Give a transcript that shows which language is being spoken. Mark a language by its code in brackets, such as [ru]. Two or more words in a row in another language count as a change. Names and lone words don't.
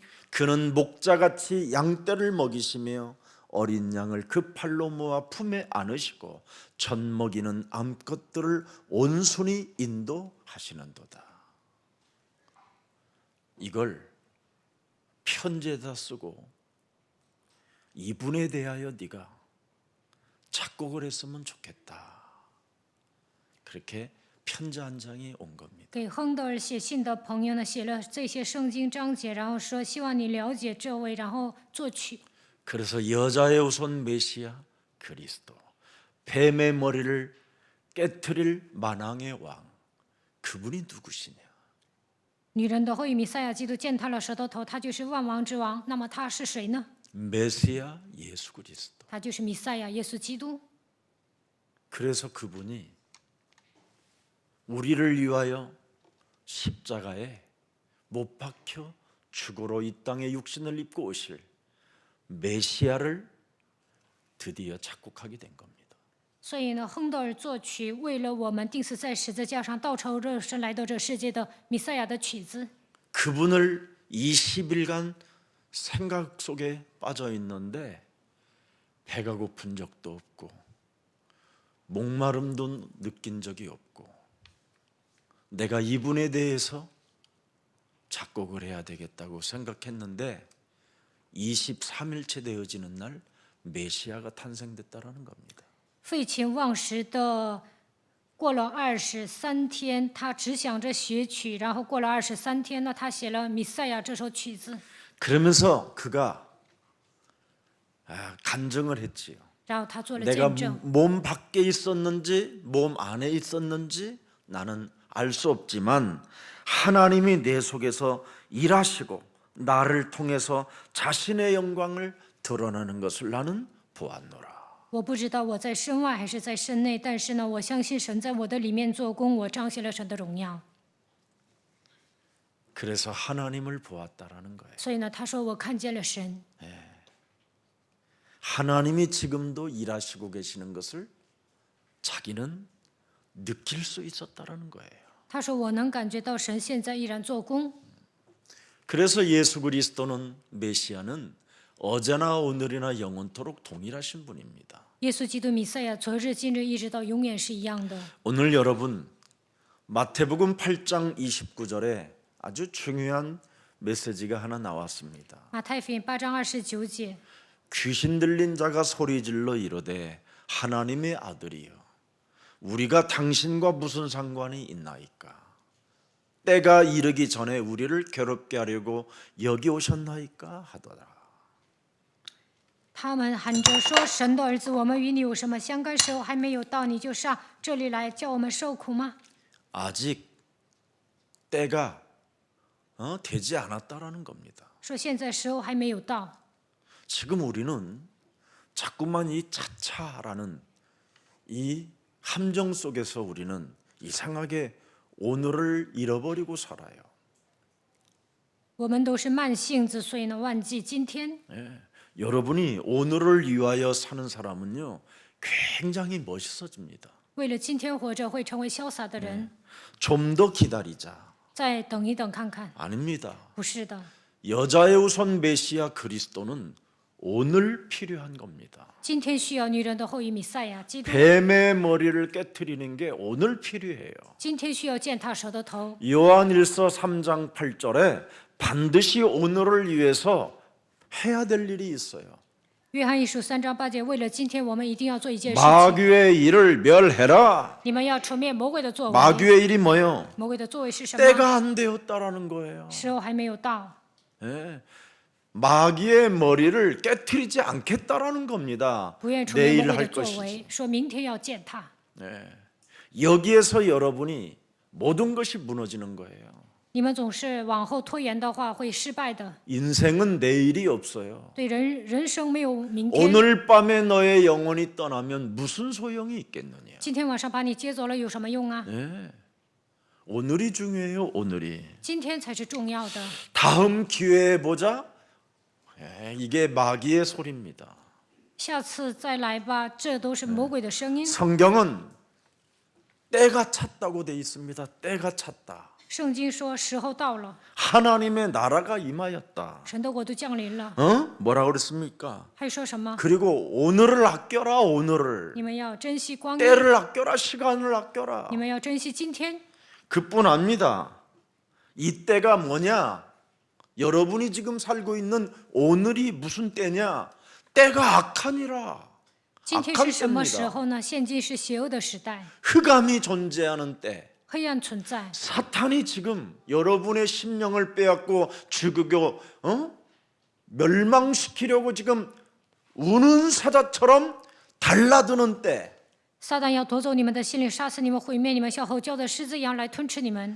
[ko] 그는 목자같이 양떼를 먹이시며 어린 양을 그 팔로 모아 품에 안으시고 젖 먹이는 암컷들을 온순히 인도하시는도다. 이걸 편지에다 쓰고 이분에 대하여 네가 작곡을 했으면 좋겠다. 그렇게 편지 한 장이 온 겁니다. [zh] 给亨德尔写信的朋友呢，写了这些圣经章节，然后说希望你了解这位，然后作曲。 [ko] 그래서 여자의 우선 메시아 그리스도, 뱀의 머리를 깨트릴 만왕의 왕, 그분이 누구시냐? [zh] 女人的后裔弥赛亚基督践踏了蛇的头，他就是万王之王。那么他是谁呢？ [ko] 메시아 예수 그리스도. [zh] 他就是弥赛亚耶稣基督。 [ko] 그래서 그분이 우리를 위하여 십자가에 못 박혀 죽으러 이 땅에 육신을 입고 오실 메시아를 드디어 작곡하게 된 겁니다. [zh] 所以呢，亨德尔作曲为了我们钉死在十字架上、道成肉身来到这世界的弥赛亚的曲子。 [ko] 그분을 20일간 생각 속에 빠져 있는데 배가 고픈 적도 없고 목마름도 느낀 적이 없고 내가 이분에 대해서 작곡을 해야 되겠다고 생각했는데 23일째 되어지는 날 메시아가 탄생됐다라는 겁니다. [zh] 废寝忘食的过了23天，他只想着学曲，然后过了23天呢，他写了《弥赛亚》这首曲子。 [ko] 그러면서 그가 간증을 했지요. [zh] 然后他做了 [ko] 내가 [zh] 见证。 [ko] 몸 밖에 있었는지 몸 안에 있었는지 나는 알 수 없지만 하나님이 내 속에서 일하시고 나를 통해서 자신의 영광을 드러내는 것을 나는 보았노라. [zh] 我不知道我在身外还是在身内，但是呢，我相信神在我的里面做工，我彰显了神的荣耀。 [ko] 그래서 하나님을 보았다라는 거예요. [zh] 所以呢，他说我看见了神。 [ko] 하나님이 지금도 일하시고 계시는 것을 자기는 느낄 수 있었다라는 거예요. [zh] 他说我能感觉到神现在依然做工。 [ko] 그래서 예수 그리스도는 메시아는 어제나 오늘이나 영원토록 동일하신 분입니다. [zh] 耶稣基督弥赛亚，昨日、今日，一直到永远是一样的。 [ko] 오늘 여러분 마태복음 8장 29절에 아주 중요한 메시지가 하나 나왔습니다. [zh] 马太福音8章29节， [ko] 귀신 들린 자가 소리질러 이르되 하나님의 아들이여 우리가 당신과 무슨 상관이 있나이까 때가 이르기 전에 우리를 괴롭게 하려고 여기 오셨나이까 하더라. [zh] 他们喊着说：“神的儿子，我们与你有什么相干？时候还没有到，你就上这里来叫我们受苦吗？” [ko] 아직 때가 되지 않았다라는 겁니다. [zh] 说现在时候还没有到。 [ko] 지금 우리는 자꾸만 이 차차라는 이 함정 속에서 우리는 이상하게 오늘을 잃어버리고 살아요. [zh] 我们都是慢性子，所以呢，忘记今天。 [ko] 여러분이 오늘을 위하여 사는 사람은요 굉장히 멋있어집니다. [zh] 为了今天活着，会成为潇洒的人。 [ko] 좀 더 기다리자. [zh] 再等一等看看， [ko] 아닙니다. [zh] 不是的。 [ko] 여자의 우선 메시아 그리스도는 오늘 필요한 겁니다. [zh] 今天需要女人的后裔弥赛亚基督， [ko] 뱀의 머리를 깨트리는 게 오늘 필요해요. [zh] 今天需要践踏蛇的头。 [ko] 요한일서 3장 8절에 반드시 오늘을 위해서 해야 될 일이 있어요. [zh] 约翰一书3章8节，为了今天，我们一定要做一件事情。 [ko] 마귀의 일을 멸해라. [zh] 你们要除灭魔鬼的作为。 [ko] 마귀의 일이 뭐요? [zh] 魔鬼的作为是什么？ [ko] 때가 안 되었다라는 거예요. [zh] 时候还没有到。 [ko] 예. 마귀의 머리를 깨트리지 않겠다라는 겁니다. [zh] 不愿除灭魔 [ko] 내일 [zh] 鬼的 [ko] 할 [zh] 作 [ko] 것이지. [zh] 为，说明天要践踏。 [ko] 예. 여기에서 여러분이 모든 것이 무너지는 거예요. [zh] 你们总是往后拖延的话，会失败的。 [ko] 인생은 내일이 없어요. [zh] 对人生没有明天。 [ko] 오늘 밤에 너의 영혼이 떠나면 무슨 소용이 있겠느냐? [zh] 今天晚上把你接走了有什么用啊？ [ko] 예. 오늘이 중요해요. 오늘이. [zh] 今天才是重要的。 [ko] 다음 기회에 보자. 이게 마귀의 소리입니다. [zh] 下次再来吧，这都是魔鬼的声音。 [ko] 성경은 때가 찼다고 돼 있습니다. 때가 찼다. [zh] 圣经说时候到了， [ko] 하나님의 나라가 임하였다. [zh] 神的国度降临了。 [ko] 뭐라 그랬습니까? [zh] 还说什么？ [ko] 그리고 오늘을 아껴라. 오늘을. [zh] 你们要珍惜光阴， [ko] 때를 아껴라. 시간을 아껴라. [zh] 你们要珍惜今天。 [ko] 그뿐 아닙니다. 이 때가 뭐냐? 여러분이 지금 살고 있는 오늘이 무슨 때냐? 때가 악하니라. [zh] 今天 [ko] 악한 [zh] 是什么时 [ko] 때입니다. [zh] 候呢？现今是邪恶的时代， [ko] 흑암이 존재하는 때. [zh] 黑暗存在。 [ko] 사탄이 지금 여러분의 심령을 빼앗고 죽이고 멸망시키려고 지금 우는 사자처럼 달라드는 때, [zh] 撒旦要夺走你们的心灵，杀死你们，毁灭你们，像吼叫的狮子一样来吞吃你们。